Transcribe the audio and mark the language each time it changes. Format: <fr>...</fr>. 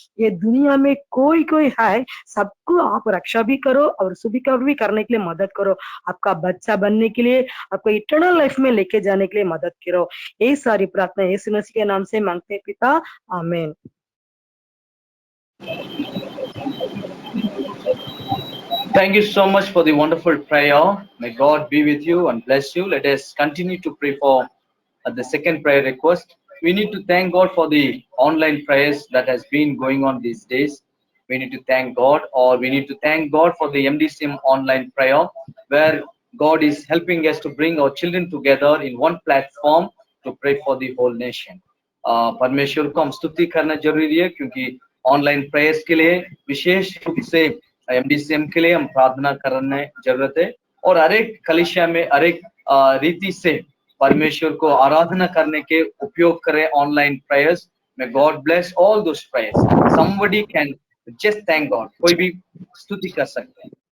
<hi>ये दुनिया में कोई है, सबको आप रक्षा भी करो और स्वीकार भी करने के लिए मदद करो। आपका बच्चा बनने के लिए, आपको इटर्नल लाइफ में लेके जाने के लिए मदद करो। ये सारी प्रार्थना यीशु मसीह के नाम से मांगते पिता, आमीन।</hi> <en>Thank you so much for the wonderful prayer. May God be with you and bless you. Let us continue to pray for the second prayer request. We need to thank God for the online prayers that has been going on these days. We need to thank God, or we need to thank God for the MDCM online prayer, where God is helping us to bring our children together in one platform to pray for the whole nation.</en> <hi>परमेश्वर को हम स्तुति करना जरूरी है, क्योंकि online prayers के लिए विशेष रूप से एमडीसीएम के लिए हम प्रार्थना करने जरूरत है। और हर एक कलीसिया में हर एक रीति से परमेश्वर को आराधना करने के उपयोग करें online prayers.</hi> <en>May God bless all those prayers. Somebody can just thank God.</en> <hi>कोई भी स्तुति कर सकते हैं।</hi>